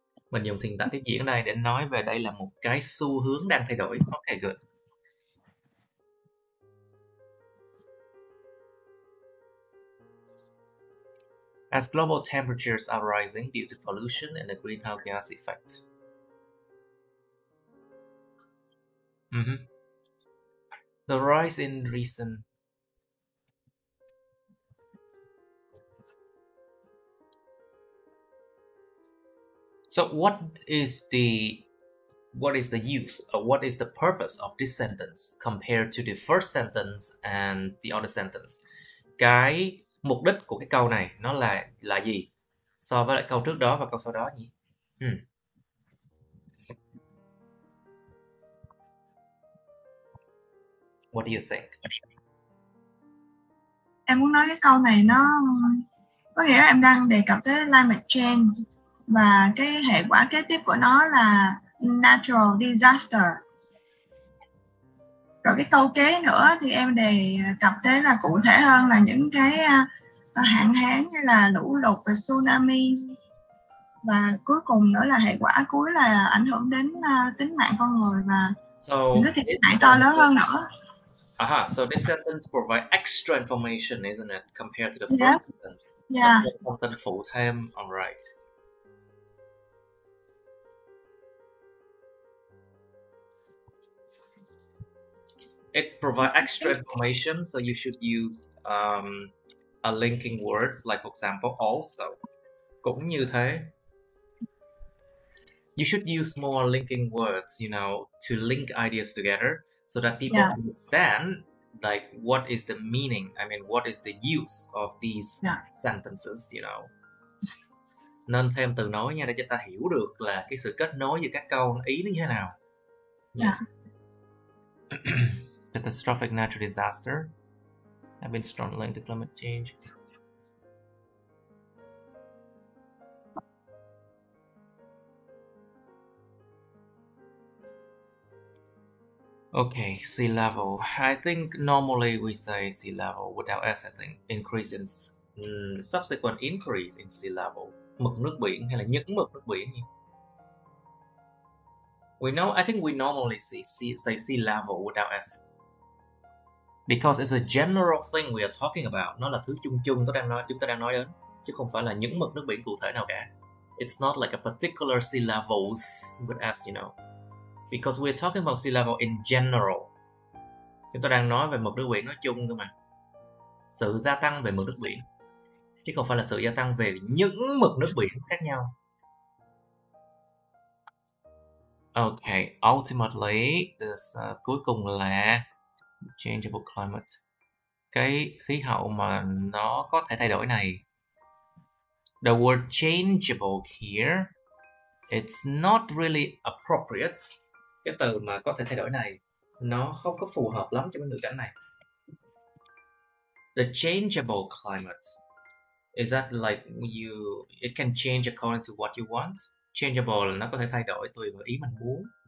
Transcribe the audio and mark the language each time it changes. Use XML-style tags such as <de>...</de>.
<vi>Mình dùng hiện tại tiếp diễn ở đây để nói về đây là một cái xu hướng đang thay đổi.</vi> <en>Okay, good. As global temperatures are rising due to pollution and the greenhouse gas effect. The rise in recent So what is the use or what is the purpose of this sentence compared to the first sentence and the other sentence?</en> <vi>Cái mục đích của cái câu này nó là gì so với lại câu trước đó và câu sau đó nhỉ?</vi> <en>What do you think?</en> <vi>Em muốn nói cái câu này nó có nghĩa là em đang đề cập tới climate change và cái hệ quả kế tiếp của nó là natural disaster. Rồi cái câu kế nữa thì em đề cập tới là cụ thể hơn là những cái hạn hán như là lũ lụt và tsunami, và cuối cùng nữa là hệ quả cuối là ảnh hưởng đến tính mạng con người và những cái thiệt hại to lớn hơn nữa.</vi> <en>So this sentence provides extra information, isn't it, compared to the first sentence? Yeah.</en> <vi>Thông tin phụ thêm, alright.</vi> <en>It provides extra information, so you should use a linking words, like for example, also.</en> <vi>Cũng như thế.</vi> <en>You should use more linking words, you know, to link ideas together so that people understand like what is the meaning, I mean what is the use of these sentences, you know.</en> <vi>Nên thêm từ nối nha, để cho ta hiểu được là cái sự kết nối giữa các câu ý nó như thế nào.</vi> <en>Yes. Catastrophic natural disaster have been strongly linked to climate change. Okay, sea level. I think normally we say sea level without S, I think. Increase in subsequent increase in sea level.</en> <vi>Mực nước biển hay là những mực nước biển nhỉ?</vi> <en>I think we normally say sea level without S. Because it's a general thing we are talking about.</en> <vi>Nó là thứ chung chung chúng ta đang nói đến, chứ không phải là những mực nước biển cụ thể nào cả.</vi> <en>It's not like a particular sea levels with S, you know. Because we're talking about sea level in general.</en> <vi>Chúng ta đang nói về mực nước biển nói chung thôi mà. Sự gia tăng về mực nước biển, chứ không phải là sự gia tăng về những mực nước biển khác nhau.</vi> <en>Okay, ultimately,</en> <vi>cuối cùng là</vi> <en>changeable climate.</en> <vi>Cái khí hậu mà nó có thể thay đổi này.</vi> <en>The word changeable here, it's not really appropriate.</en> <vi>Cái từ mà có thể thay đổi này nó không có phù hợp lắm trong cái ngữ cảnh này.</vi> <en>The changeable climate, is that like it can change according to what you want?</en> <vi>Changeable là nó có thể thay đổi tùy vào ý mình muốn.</vi>